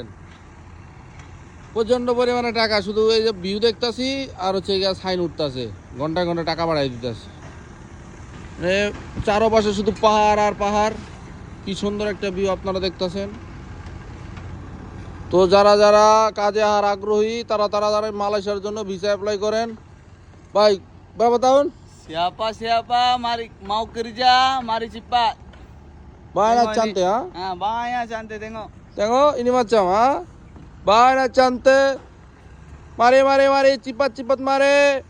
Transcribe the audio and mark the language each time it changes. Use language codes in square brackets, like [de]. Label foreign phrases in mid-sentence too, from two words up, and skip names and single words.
[bn] প্রচন্ড পরিমাণে টাকা, শুধু এই যে ভিউ দেখতাছি আর হচ্ছে গিয়ে সাইন উঠতেছে, ঘন্টায় ঘন্টায় টাকা বাড়াই দিতেছে। মানে চারপাশে শুধু পাহাড় আর পাহাড়। কি সুন্দর একটা ভিউ আপনারা দেখতেছেন। তো যারা যারা কাজে আর আগ্রহী তারা তারা মালয়েশিয়ার জন্য [en] visa apply [bn] করেন। ভাই ভাই বাতাউন, [ms] Siapa mau kerja, mari cepat. banyak cantik ha. Banyak cantik tengok. Tengok ini macam ha. Banyak cantik. Mari mari mari cepat cepat mari.